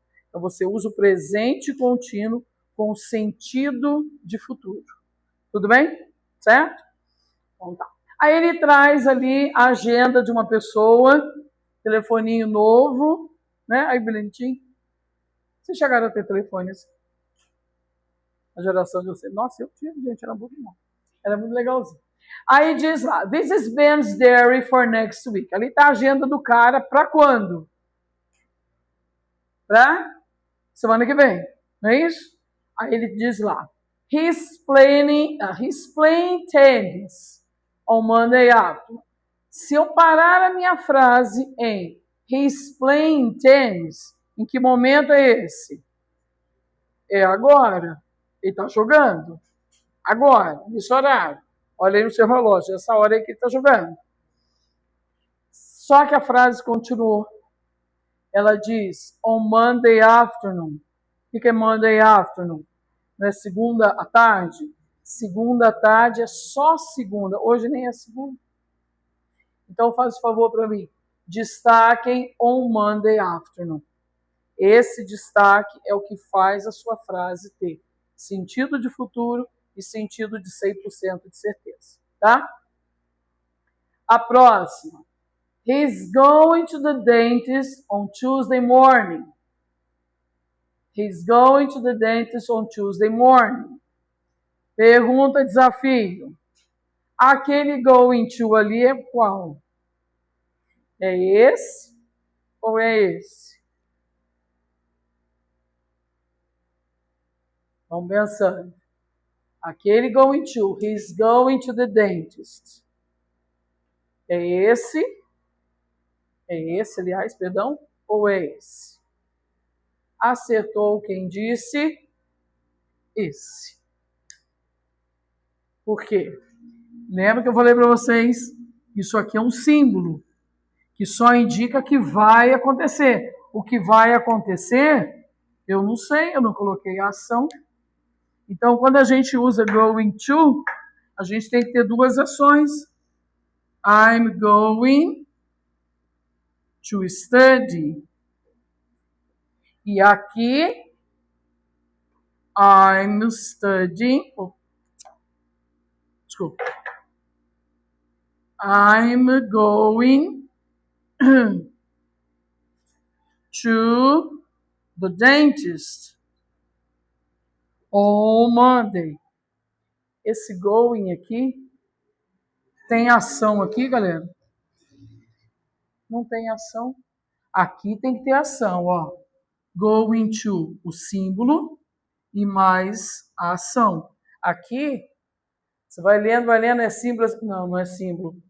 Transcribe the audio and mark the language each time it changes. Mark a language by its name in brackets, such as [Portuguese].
[Portuguese] Então você usa o presente contínuo com sentido de futuro. Tudo bem? Certo? Então tá. Aí ele traz ali a agenda de uma pessoa, telefoninho novo, né? Aí bonitinho. Vocês chegaram a ter telefone assim? A geração de vocês. Nossa, eu tive, gente, era muito bom. Era muito legalzinho. Aí diz lá, [English] this is Ben's diary for next week. [Portuguese] Ali está a agenda do cara para quando? Para semana que vem, não é isso? Aí ele diz lá, [English] he's playing tennis on Monday afternoon. [Portuguese] Se eu parar a minha frase em [English] he's playing tennis, [Portuguese] em que momento é esse? É agora. Ele está jogando. Agora, nesse horário. Olha aí no seu relógio, essa hora aí que ele está jogando. Só que a frase continuou. Ela diz, [English] on Monday afternoon. [Portuguese] O que é [English] Monday afternoon? [Portuguese] Não é segunda à tarde? Segunda à tarde é só segunda. Hoje nem é segunda. Então faz o favor para mim. Destaquem [English] on Monday afternoon. [Portuguese] Esse destaque é o que faz a sua frase ter sentido de futuro e sentido de 100% de certeza, tá? A próxima. [English] He's going to the dentist on Tuesday morning. He's going to the dentist on Tuesday morning. [Portuguese] Pergunta, desafio. Aquele going to ali é qual? É esse ou é esse? Vamos pensando. Aquele [English] going to, he's going to the dentist. [Portuguese] É esse, aliás, perdão, ou é esse? Acertou quem disse esse. Por quê? Lembra que eu falei para vocês, isso aqui é um símbolo, que só indica que vai acontecer. O que vai acontecer, eu não sei, eu não coloquei a ação. Então, quando a gente usa going to, a gente tem que ter duas ações. [English] I'm going to study. [Portuguese] E aqui, [English] I'm studying. [Portuguese] Desculpa. [English] I'm going to the dentist on Monday. [Portuguese] Esse going aqui tem ação aqui, galera? Não tem ação. Aqui tem que ter ação, ó. Going to, o símbolo, e mais a ação. Aqui, você vai lendo, é símbolo. Não, não é símbolo.